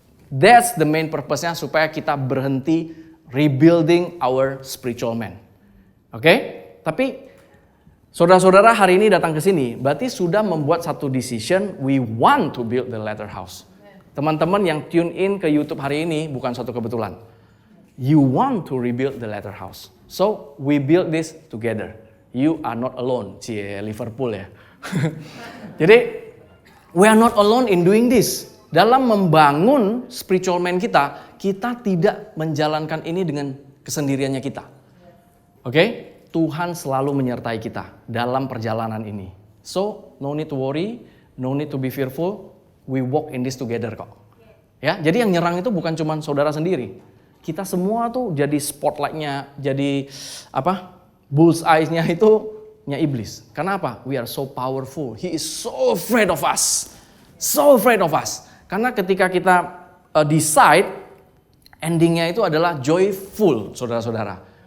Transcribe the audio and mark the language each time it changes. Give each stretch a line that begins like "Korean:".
English: That's the main purpose-nya
Indonesian: supaya kita berhenti
English: rebuilding our spiritual man. Oke?
Indonesian: Tapi saudara-saudara hari ini datang ke sini, berarti sudah membuat satu decision,
English: we want to build the latter house.
Indonesian: Teman-teman yang tune in ke YouTube hari ini bukan suatu kebetulan.
English: You want to rebuild the latter house. So, we build this together. You are not alone. Cie, Liverpool ya. Jadi, we are not alone in doing this.
Indonesian: Dalam membangun spiritual man kita tidak menjalankan ini dengan kesendiriannya kita. Oke? Tuhan selalu menyertai kita dalam perjalanan ini.
English: So, no need to worry, no need to be fearful. We walk in this together
Indonesian: kok. Ya, jadi yang nyerang itu bukan cuma saudara sendiri. Kita semua tuh jadi spotlight-nya, jadi bullseye-nya itu nya iblis. Karena apa?
English: We are so powerful. He is so afraid of us. So afraid of us.
Indonesian: Karena ketika kita decide, endingnya itu adalah joyful, saudara-saudara.